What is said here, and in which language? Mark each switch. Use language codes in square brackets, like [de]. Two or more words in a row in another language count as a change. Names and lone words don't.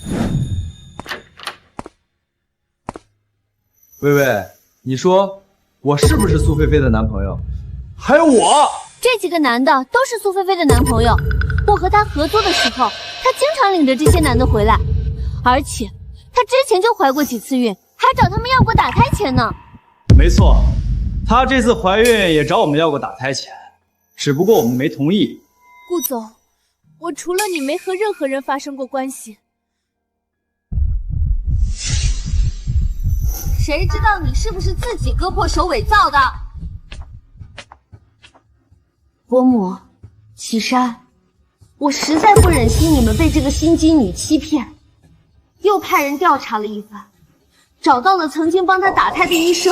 [zh] 薇薇，你說我是不是蘇菲菲的男朋友？還有我，這幾個男的都是蘇菲菲的男朋友。我和他合租的時候，他經常領着這些男的回來，而且他之前就懷過幾次孕，還找他們要過打胎錢呢。沒錯，他這次懷孕也找我們要過打胎錢，只不過我們沒同意。顧總，我除了你沒和任何人發生過關係。誰知道你是不是自己割破手偽造的？伯母，啟山，我實在不忍心你們被這個心機女欺騙，又派人調查了一番，找到了曾經幫她打胎的醫生。